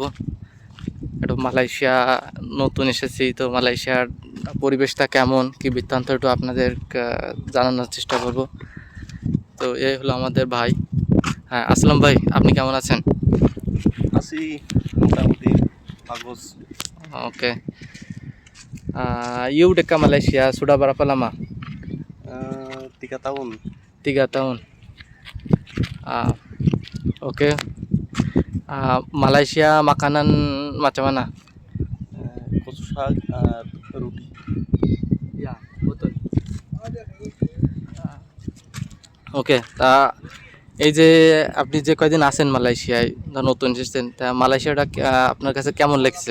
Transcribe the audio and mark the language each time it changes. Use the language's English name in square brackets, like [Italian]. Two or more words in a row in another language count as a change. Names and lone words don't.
[Bangla] একটু মালয়েশিয়া নতুন এসেছি, তো মালয়েশিয়ার পরিবেশটা কেমন কি বৃত্তান্ত একটু আপনাদের জানানোর চেষ্টা করব। তো এই হলো আমাদের ভাই। হ্যাঁ, আসসালাম ভাই, আপনি কেমন আছেন? আছি মোটামুটি bagus. [Malay] Oke. You udah ke Malaysia sudah berapa lama? 3 tahun. 3 tahun. Ah, oke. Malaysia makanan macam mana? [Bangla] কচু শাক আর রুটি। [Malay] Ya, betul. [Bangla] ওকে, তা এই যে আপনি যে কয়দিন আছেন মালয়েশিয়ায়, নতুন এসেছেন, তা মালয়েশিয়াটা আপনার কাছে কেমন লাগছে?